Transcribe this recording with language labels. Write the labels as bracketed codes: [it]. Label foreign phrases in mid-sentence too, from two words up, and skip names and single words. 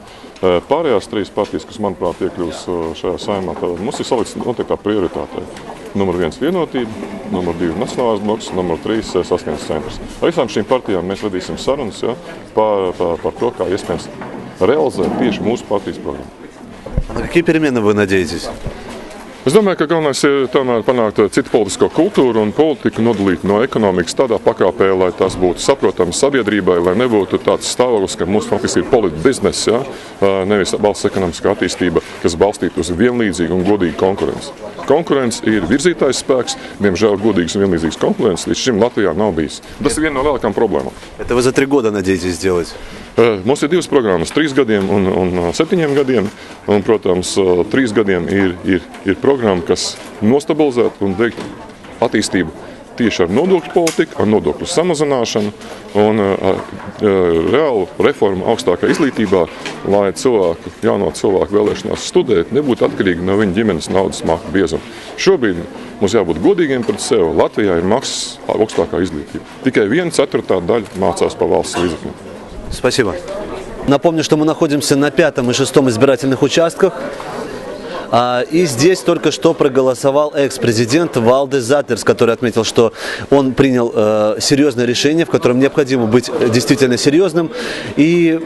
[lv] Pārējās trīs partijas, kas, manuprāt, iekļūs šajā saimā, mums ir salikts noteiktā prioritātē. Numur 1 vienotība, numur 2 nacionālais bloks, numur 3 saskaņas centrs. Ar visām šīm partijām mēs vedīsim sarunas par to, kā iespējams realizēt tieši mūsu partijas programmu. [ru] На какие перемены вы надеетесь? [lv] Es domāju, ka galvenais ir tomēr panākt citu politisko kultūru un politiku nodalīt no ekonomikas tādā pakāpē, lai tas būtu saprotams sabiedrībai, lai nebūtu tāds stāvoklis, ka mūsu faktiski ir politbiznesa, nevis valsts ekonomiskā attīstība, kas balstītu uz vienlīdzīgu un godīgu konkurenci. Konkurence ir virzītājs spēks, diemžēl godīgas un vienlīdzīgas konkurences līdz šim Latvijā nav bijis. Tas ir viena no lielākām problēmām. [ru] Это вы за 3 года надеетесь сделать? [lv] Mums ir 2 programmas, 3 gadiem un 7 gadiem. Un, protams, 3 gadiem ir programma, kas nostabilizētu un veikt attīstību tieši ar nodokļu politiku, ar nodokļu samazināšanu un reālu reformu augstākā izglītībā, lai jauno cilvēku vēlēšanās studēt nebūtu atkarīgi no viņa ģimenes naudas māku biezuma. Šobrīd mums jābūt godīgiem pret sevi. Latvijā ir maksas augstākā izglītība. Tikai 1/4 daļa mācās pa valsts līdzekļiem. [ru] Спасибо. Напомню, что мы находимся на 5 и 6 избирательных участках. И здесь только что проголосовал экс-президент Валдис Затлерс, который отметил, что он принял серьезное решение, в котором необходимо быть действительно серьезным.